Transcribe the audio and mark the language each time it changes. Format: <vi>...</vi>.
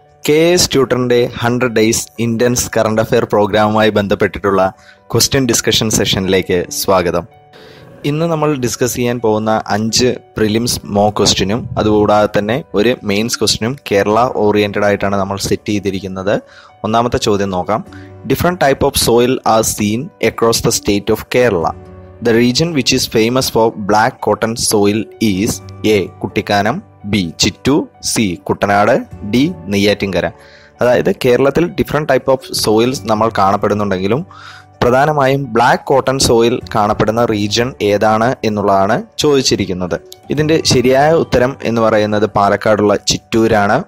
<ml>KS ട്യൂട്ടറിൻ്റെ 100 days intense current affair പ്രോഗ്രാമുമായി ബന്ധപ്പെട്ടിട്ടുള്ള question discussion സെഷനിലേക്ക് സ്വാഗതം. ഇന്ന് നമ്മൾ ഡിസ്കസ് ചെയ്യാൻ പോകുന്ന 5 പ്രിലിംസ് മോക്ക് ക്വസ്റ്റ്യനും അതുകൂടാതെ തന്നെ ഒരു മെയിൻസ് ക്വസ്റ്റ്യനും കേരള ഓറിയൻറ്റഡ് ആയിട്ടാണ് നമ്മൾ സെറ്റ് ചെയ്തിരിക്കുന്നത്. ഒന്നാമത്തെ ചോദ്യം നോക്കാം.</ml> <en>Different type of soil are seen across the state of Kerala. The region which is famous for black cotton soil is A.</en> <ml>Kuttikkanam, B. Chittur, C. Kuttanad, D. Neyyattinkara. അതായത് കേരളത്തിൽ ഡിഫറെൻറ്റ് ടൈപ്പ് ഓഫ് സോയിൽസ് നമ്മൾ കാണപ്പെടുന്നുണ്ടെങ്കിലും പ്രധാനമായും ബ്ലാക്ക് കോട്ടൺ സോയിൽ കാണപ്പെടുന്ന region ഏതാണ് എന്നുള്ളതാണ് ചോദിച്ചിരിക്കുന്നത്. ഇതിൻ്റെ ശരിയായ ഉത്തരം എന്ന് പറയുന്നത് പാലക്കാടുള്ള ചിറ്റൂരാണ്.</ml>